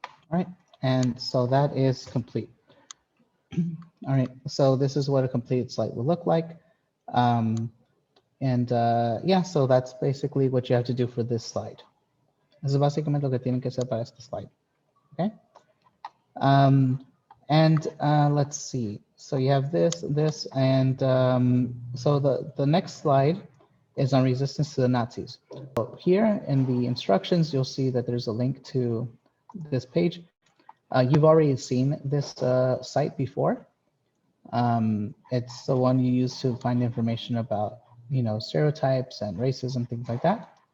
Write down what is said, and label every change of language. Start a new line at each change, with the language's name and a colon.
English: All right, and so that is complete. All right, so this is what a complete slide will look like. Yeah, so that's basically what you have to do for this slide.
Spanish: Eso es básicamente lo que tienen que hacer para este slide.
English: Okay. Let's see. So you have this, and so the next slide is on resistance to the Nazis. So here in the instructions, you'll see that there's a link to this page. You've already seen this site before. It's the one you use to find information about, stereotypes and racism, things like that.